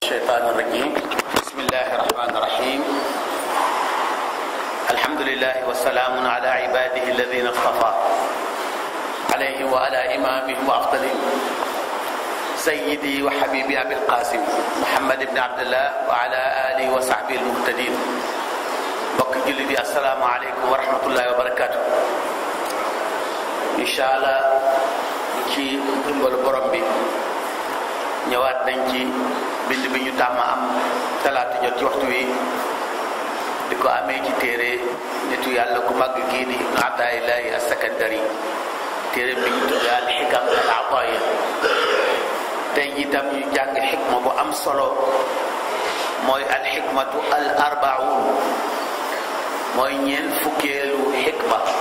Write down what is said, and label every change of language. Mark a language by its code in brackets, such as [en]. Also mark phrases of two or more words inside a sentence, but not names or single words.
[ar] الشيطان الرجيم بسم الله الرحمن الرحيم الحمد لله والسلام على عباده الذين اصطفى عليه وعلى إمامهم وأفضلهم سيدي وحبيبي أبي القاسم محمد بن عبد الله وعلى آله وصحبه المهتدين [wo] bokk julli di [ar] السلام عليكم ورحمة الله وبركاته. إن شاء الله [wo] ci ndimbalu borom bi ñëwaat nañ ci bind bi ñu tàmm am talaata jot ci waxtu wi di ko amee ci téere nitu yàlla ku màgg kii di Ibn Ataa'illahi as-Sakandari téere bi ñu tudd al-Hikam al-Ataa'iyya tey jii tam ñu jàng xikma bu am solo mooy [ar] الحكمة الأربعون [wo] mooy ñeent fukkeelu xikma